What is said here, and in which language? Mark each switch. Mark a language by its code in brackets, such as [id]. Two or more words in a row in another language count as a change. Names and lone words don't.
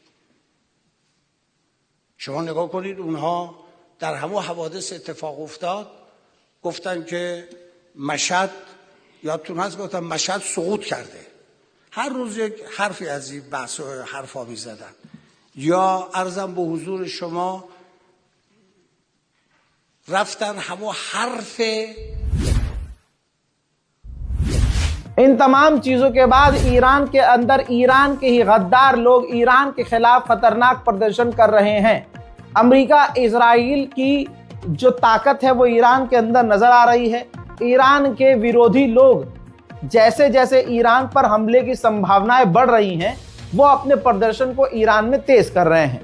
[fa] شما نگاه کنید اونها در همه حوادث اتفاق افتاد گفتن که مشهد، یادتون هست گفتن مشهد سقوط کرده، هر روز یک حرفی از این بحث و حرفا می زدن. یا عرضم به حضور شما رفتن همه حرف [hi] इन तमाम चीजों के बाद ईरान के अंदर ईरान के ही गद्दार लोग ईरान के खिलाफ खतरनाक प्रदर्शन कर रहे हैं। अमेरिका इजराइल की जो ताकत है वो ईरान के अंदर नजर आ रही है। ईरान के विरोधी लोग जैसे जैसे ईरान पर हमले की संभावनाएं बढ़ रही हैं, वो अपने प्रदर्शन को ईरान में तेज कर रहे हैं।